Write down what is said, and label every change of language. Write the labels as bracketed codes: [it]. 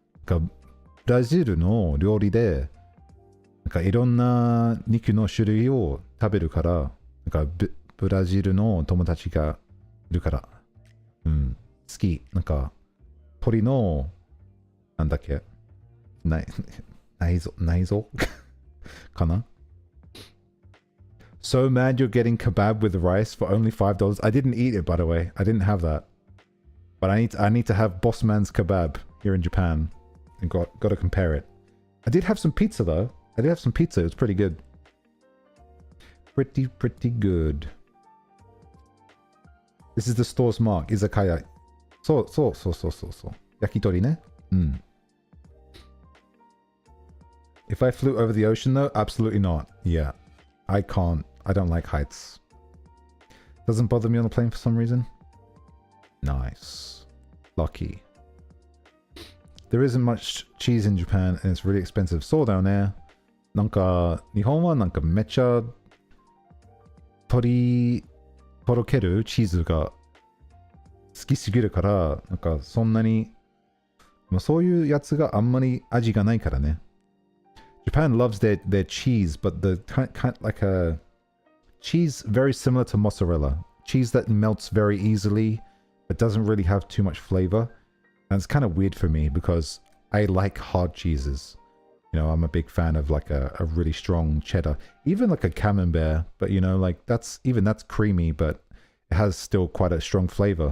[ja] ブラジルの料理でなんかいろんな肉の種類を食べるから。なんかブラジルの友達がいるから、好き。なんか鳥のなんだっけ、内臓かな。 [en] So mad you're getting kebab with rice for only $5. I didn't eat it, by the way. I didn't have that, but I need to have Boss Man's kebab here in Japan, and got to compare it. I did have some pizza though. I did have some pizza. It was pretty good. Pretty good. This is the store's mark. Izakaya. So. Yakitori ne? If I flew over the ocean though, absolutely not. Yeah. I can't. I don't like heights. Doesn't bother me on the plane for some reason. Nice. Lucky. There isn't much cheese in Japan and it's really expensive. So down there. [ja] なんか日本はなんかめっちゃとろけるチーズが好きすぎるから、なんかそんなに、まあ、そういうやつがあんまり味がないからね。 [en] Japan loves their cheese, but the kind like a cheese very similar to mozzarella. Cheese that melts very easily, but doesn't really have too much flavor. And it's kind of weird for me because I like hard cheeses. You know, I'm a big fan of like a really strong cheddar, even like a camembert, but you know, like that's creamy, but it has still quite a strong flavor.